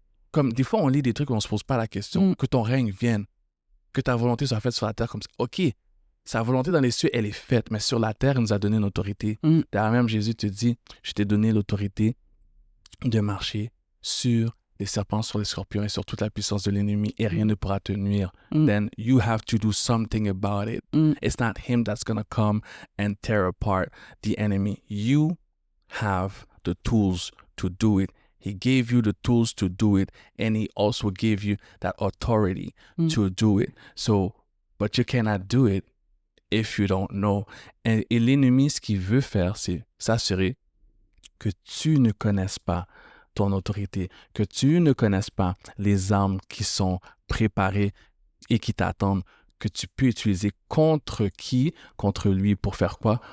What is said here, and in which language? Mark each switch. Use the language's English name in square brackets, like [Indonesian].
[French] Comme des fois, on lit des trucs où on ne se pose pas la question. Que ton règne vienne, que ta volonté soit faite sur la terre comme ça. OK, sa volonté dans les cieux, elle est faite, mais sur la terre, il nous a donné une autorité. D'ailleurs, même Jésus te dit, je t'ai donné l'autorité de marcher sur les serpents, sur les scorpions et sur toute la puissance de l'ennemi et rien ne pourra te nuire. [English] Then you have to do something about it. It's not him that's going to come and tear apart the enemy. You have the tools to do it. He gave you the tools to do it and he also gave you that authority to do it. So, but you cannot do it if you don't know. [French] Et l'ennemi, ce qu'il veut faire, c'est s'assurer que tu ne connaisses pas ton autorité, que tu ne connaisses pas les armes qui sont préparées et qui t'attendent, que tu peux utiliser contre qui, contre lui, pour faire quoi?